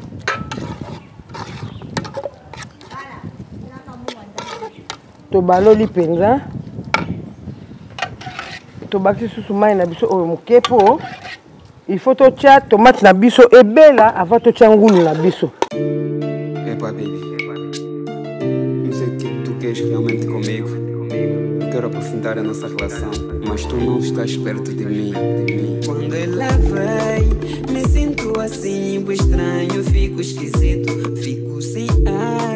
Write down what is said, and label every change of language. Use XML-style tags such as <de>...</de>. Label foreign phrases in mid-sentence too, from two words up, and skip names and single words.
<ln>To baloli penza. To baki susu mai na biso oyo mukepo.</ln> <fr>Il faut</fr> <ln>to tia tomate na biso ebela avant to tia ngulu na biso. Epa baby.</ln> <pt>Não sei o que tu queres realmente comigo. Eu quero aprofundar a nossa relação, mas tu não estás perto de mim. Quando ela vai, me sinto assim, estranho, fico esquisito, fico sem ar.</pt>